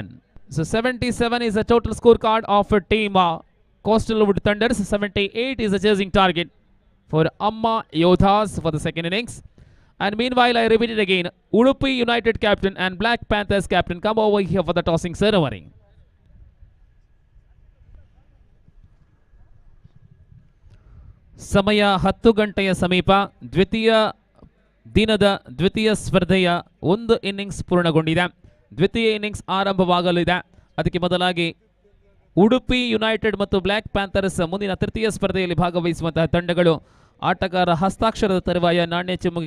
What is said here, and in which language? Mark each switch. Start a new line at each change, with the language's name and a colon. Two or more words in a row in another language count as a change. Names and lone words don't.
English: So 77 is the total scorecard of a team Coastalwood Thunders. 78 is the chasing target for Amma Yodhas for the second innings. And meanwhile, I repeat it again, Udupi United captain and Black Panthers captain come over here for the tossing ceremony.
Kannada: ಸಮಯ 10 ಗಂಟೆಯ ಸಮೀಪ. ದ್ವಿತೀಯ ದಿನದ ದ್ವಿತೀಯ ಸ್ಪರ್ಧೆಯ ಒಂದು ಇನ್ನಿಂಗ್ಸ್ ಪೂರ್ಣಗೊಂಡಿದೆ. ದ್ವಿತೀಯ ಇನ್ನಿಂಗ್ಸ್ ಆರಂಭವಾಗಲಿದೆ. ಅದಕ್ಕೆ ಮೊದಲಾಗಿ ಉಡುಪಿ ಯುನೈಟೆಡ್ ಮತ್ತು ಬ್ಲ್ಯಾಕ್ ಪ್ಯಾಂಥರ್ಸ್ ಮುಂದಿನ ತೃತೀಯ ಸ್ಪರ್ಧೆಯಲ್ಲಿ ಭಾಗವಹಿಸುವಂತಹ ತಂಡಗಳು ಆಟಗಾರ ಹಸ್ತಾಕ್ಷರದ ತರುವಾಯ ನಾಣ್ಯ ಚಿಮ್ಮುಗೆಯನ್ನು